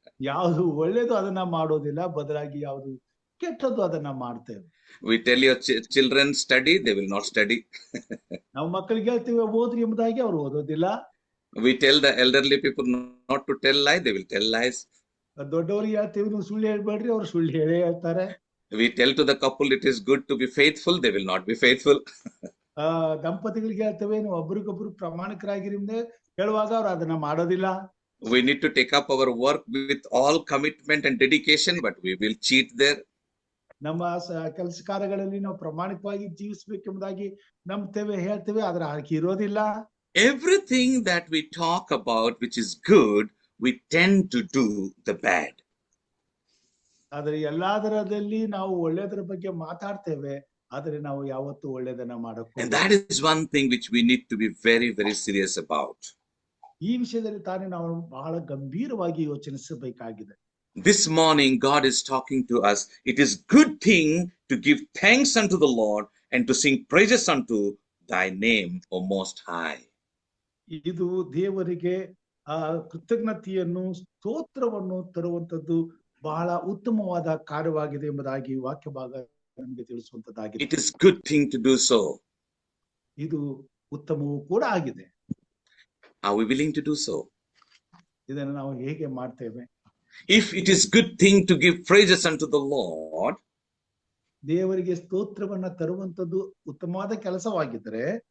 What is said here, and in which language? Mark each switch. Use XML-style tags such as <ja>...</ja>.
<kn>ಯಾವುದು ಒಳ್ಳೇದು ಅದನ್ನ ಮಾಡೋದಿಲ್ಲ, ಬದಲಾಗಿ ಯಾವುದು ಕೆಟ್ಟದ್ದು ಅದನ್ನ ಮಾಡ್ತೇವೆ.</kn> <en>We tell your children study, they will not study.</en> <kn>ನಾವು ಮಕ್ಕಳಿಗೆ ಹೇಳ್ತೀವಿ ಓದ್ರಿ ಎಂಬುದಾಗಿ ಅವರು ಓದೋದಿಲ್ಲ.</kn> <en>We tell the elderly people not to tell lies, they will tell lies.</en> <kn>ದೊಡ್ಡವರಿಗೆ ಹೇಳ್ತೀವಿ ನೀವು ಸುಳ್ಳು ಹೇಳ್ಬೇಡ್ರಿ, ಅವರು ಸುಳ್ಳು ಹೇಳೇ ಹೇಳ್ತಾರೆ.</kn> <en>We tell to the couple it is good to be faithful, they will not be faithful.</en> <kn>ದಂಪತಿಗಳಿಗೆ ಹೇಳ್ತೇವೆ ನೀವು ಒಬ್ರಿಗೊಬ್ರು ಪ್ರಾಮಾಣಿಕರಾಗಿರಿ ಹೇಳುವಾಗ ಅವ್ರು ಅದನ್ನ ಮಾಡೋದಿಲ್ಲ.</kn> <en>We need to take up our work with all commitment and dedication, but we will cheat there.</en> <kn>ನಮ್ಮ ಕೆಲಸ ಕಾರ್ಯಗಳಲ್ಲಿ ನಾವು ಪ್ರಾಮಾಣಿಕವಾಗಿ ಜೀವಿಸಬೇಕೆಂಬುದಾಗಿ ನಂಬ್ತೇವೆ, ಹೇಳ್ತೇವೆ, ಆದ್ರೆ ಹಾಗೆ ಇರೋದಿಲ್ಲ.</kn> <en>Everything that we talk about which is good, we tend to do the bad.</en> <kn>ಆದ್ರೆ ಎಲ್ಲದರದಲ್ಲಿ ನಾವು ಒಳ್ಳೆದರ ಬಗ್ಗೆ ಮಾತಾಡ್ತೇವೆ, ಆದ್ರೆ ನಾವು ಯಾವತ್ತೂ ಒಳ್ಳೆದನ್ನ ಮಾಡಬೇಕು.</kn> <en>And that is one thing which we need to be very, very serious about.</en> <kn>ಈ ವಿಷಯದಲ್ಲಿ ತಾನೇ ನಾವು ಬಹಳ ಗಂಭೀರವಾಗಿ ಯೋಚಿಸಬೇಕಾಗಿದೆ.</kn> <en>This morning God is talking to us. It is good thing to give thanks unto the Lord and to sing praises unto thy name, O Most High.</en> <kn>ಇದು ದೇವರಿಗೆ ಕೃತಜ್ಞತೆಯನ್ನು ಸ್ತೋತ್ರವನ್ನು ತರುವಂತದ್ದು ಬಹಳ ಉತ್ತಮವಾದ ಕಾರ್ಯವಾಗಿದೆ ಎಂಬುದಾಗಿ ವಾಕ್ಯ ಭಾಗ ನಮಗೆ ತಿಳಿಸುವಂತದ್ದಾಗಿದೆ.</kn> <en>It is good thing to do so.</en> <kn>ಇದು ಉತ್ತಮವೂ ಕೂಡ ಆಗಿದೆ.</kn> <en>Are we willing to do so?</en> <kn>ಇದನ್ನು ನಾವು ಹೇಗೆ ಮಾಡ್ತೇವೆ?</kn> <en>If it is good thing to give praises unto the Lord,</en> <kn>ದೇವರಿಗೆ ಸ್ತೋತ್ರವನ್ನ ತರುವಂತದ್ದು ಉತ್ತಮವಾದ ಕೆಲಸವಾಗಿದ್ದರೆ,</kn>